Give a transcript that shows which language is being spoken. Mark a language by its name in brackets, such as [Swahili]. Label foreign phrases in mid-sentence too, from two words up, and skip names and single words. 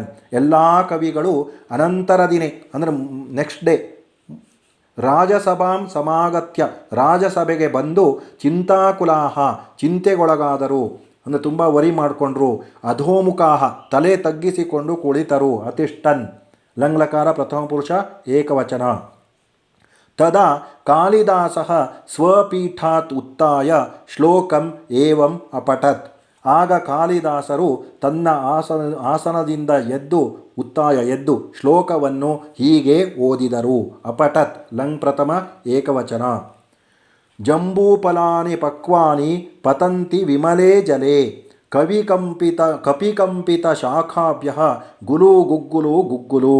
[Kannada] ಎಲ್ಲ ಕವಿಗಳು [Sanskrit] ಅನಂತರ ದಿನೇ [Kannada] ಅಂದರೆ [English] next day [Sanskrit] ರಾಜಸಭಾಂ ಸಮಾಗತ್ಯ, [Kannada] ರಾಜಸಭೆಗೆ ಬಂದು ಚಿಂತಾಕುಲಾಃ ಚಿಂತೆಗೊಳಗಾದರು, ಅಂದರೆ ತುಂಬ ವರಿ ಮಾಡಿಕೊಂಡ್ರು. ಅಧೋಮುಖಾಃ ತಲೆ ತಗ್ಗಿಸಿಕೊಂಡು ಕುಳಿತರು. ಅತಿಷ್ಠನ್ ಲಂಗ್ಲಕಾರ ಪ್ರಥಮ ಪುರುಷ ಏಕವಚನ. [Sanskrit] ತದಾ ಕಾಳಿದಾಸಃ ಸ್ವಪೀಠಾತ್ ಉತ್ಥಾಯ ಶ್ಲೋಕಂ ಏವಂ ಅಪಠತ್. [Kannada] ಆಗ ಕಾಳಿದಾಸರು ತನ್ನ ಆಸನದಿಂದ ಎದ್ದು ಶ್ಲೋಕವನ್ನು ಹೀಗೆ ಓದಿದರು. ಅಪಠತ್ ಲಂಗ್ ಪ್ರಥಮ ಏಕವಚನ. [Sanskrit] ಜಂಬೂಫಲಾನಿ ಪಕ್ವಾನಿ ಪತಂತಿ ವಿಮಲೇ ಜಲೆ ಕಪಿಕಂಪಿತ ಶಾಖಾಭ್ಯಃ ಗುಲು ಗುಗ್ಗುಲು ಗುಗ್ಗುಲು.